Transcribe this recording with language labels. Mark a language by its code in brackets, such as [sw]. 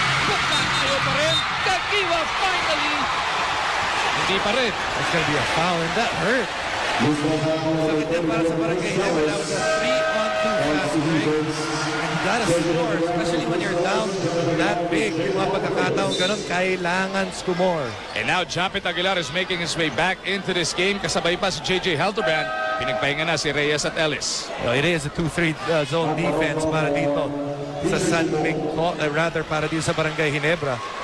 [tl] Putback tayo pa rin. CAGUIOA finally. Hindi pa rin. [en] It's gonna be a foul and that hurt. Sakit yan para sa Barangay Ginebra. That was a 3-on-2 fast break. And you gotta score, especially when you're down that big. [tl] Yung mga pagkakataong ganun, kailangan score. [en] And now Japet Aguilar is making his way back into this game. [tl] Kasabay pa si JJ Helderbrand. Pinagpahinga na si Reyes at Ellis. [en] Well, it is a 2-3 zone defense [tl] para dito sa Sandvik, [en] rather para dito sa Barangay Ginebra.